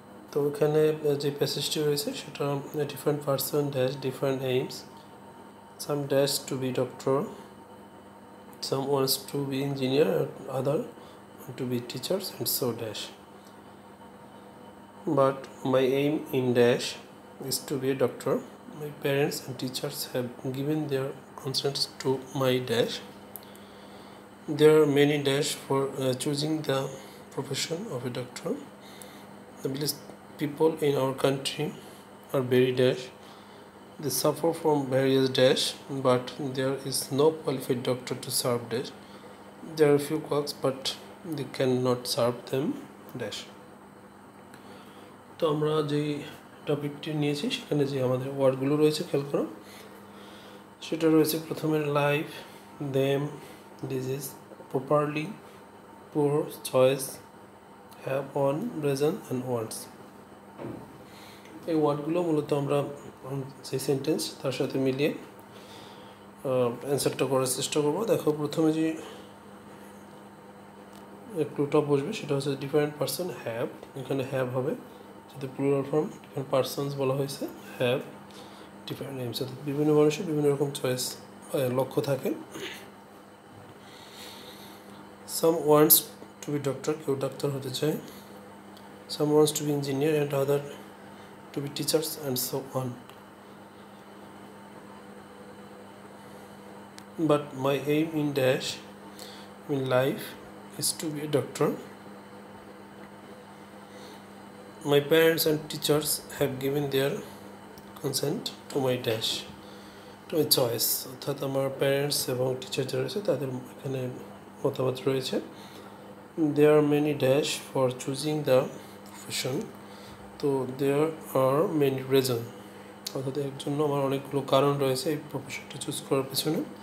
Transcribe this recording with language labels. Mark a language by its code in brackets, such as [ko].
[bn] তো এখানে যে প্যাসেজটি রয়েছে সেটা [en] Different person dash different aims, some dash to be doctor, some wants to be engineer, other want to be teachers, and so dash. But my aim in dash is to be a doctor. My parents and teachers have given their consents to my dash. There are many dash for choosing the profession of a doctor. The village people in our country are very dash. They suffer from various dash, but there is no qualified doctor to serve dash. There are few quacks, but they cannot serve them dash. [bn] তো আমরা যেই টপিকটি নিয়েছি সেখানে যে আমাদের ওয়ার্ডগুলো রয়েছে খেয়াল করো, সেটা রয়েছে প্রথমে লাইফ, দেম, ডিজিজ, প্রপারলি, পুর, choice, have, on, Rezon and ওয়ার্ডস। এই ওয়ার্ডগুলো মূলত আমরা সেই সেন্টেন্স তার সাথে মিলিয়ে অ্যান্সারটা করার চেষ্টা করবো। দেখো প্রথমে যে একটু টপ বসবে সেটা হচ্ছে ডিফারেন্ট পারসন হ্যাভ, এখানে হ্যাভ হবে, যাতে প্লুরাল ফর্ম ডিফারেন্ট পারসনস বলা হয়েছে, হ্যাভ ডিফারেন্ট নেমস, অর্থাৎ বিভিন্ন মানুষের বিভিন্ন রকম চয়েস লক্ষ্য থাকে। [en] some wants to be doctor, [bn] কেউ ডাক্তার হতে চায়। [en] Some wants to be engineer and other to be teachers, and so on. But my aim in dash in life is to be a doctor. My parents and teachers have given their consent to my dash, to my choice, [bn] অর্থাৎ আমার parents এবং teacher যারা রয়েছে তাদের এখানে মতামত রয়েছে। [en] There are many dash for choosing the profession, তো there are many reason, [bn] অর্থাৎ এর জন্য আমার অনেকগুলো কারণ রয়েছে এই প্রফেশনটা চুজ করার পেছনে।